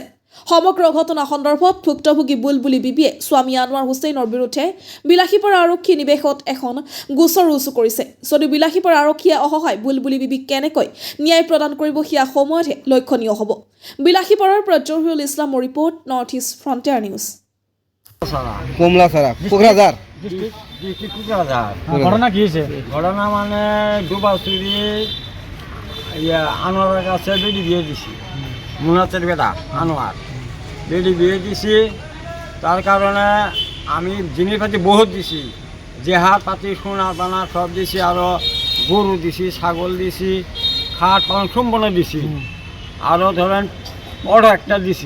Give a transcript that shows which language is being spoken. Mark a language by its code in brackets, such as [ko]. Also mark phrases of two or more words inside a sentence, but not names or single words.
[as] সমগ্ৰ ঘটনা সন্দৰ্ভত ভুক্তভোগী বুলবুলি বিবিয়ে স্বামী আনোৱাৰ হুছেইনৰ বিৰুদ্ধে বিলাসীপাৰা আৰক্ষী নিৱেশত এখন গোচৰ ৰুজু কৰিছে। যদিও বিলাসীপাৰা আৰক্ষীয়ে অসহায় বুলবুলি বিবিক কেনেকৈ ন্যায় প্ৰদান কৰিব সেয়া সময়তহে লক্ষণীয় হ'ব। বিলাসীপাৰাৰ পৰা জহিৰুল ইছলামৰ ৰিপৰ্ট, নৰ্থ ইষ্ট ফ্ৰণ্টিয়াৰ নিউজ। [bn] কোকরাঝার ঘটনা কি হয়েছে? ঘটনা মানে দুবাচুরি আনোয়ারের কাছে বেডি বিয়ে দিছি, মুনাচের বেটা আনোয়ার বেডি বিয়ে দিছি। তার কারণে আমি জিনিসপাতি বহুত দিছি, জেহার পাতি সোনা দানা সব দিছি, আরও গরু দিছি, ছাগল দিছি, খাট পালন সম্পূর্ণ দিছি, আরও ধরেন বড় একটা দিছি।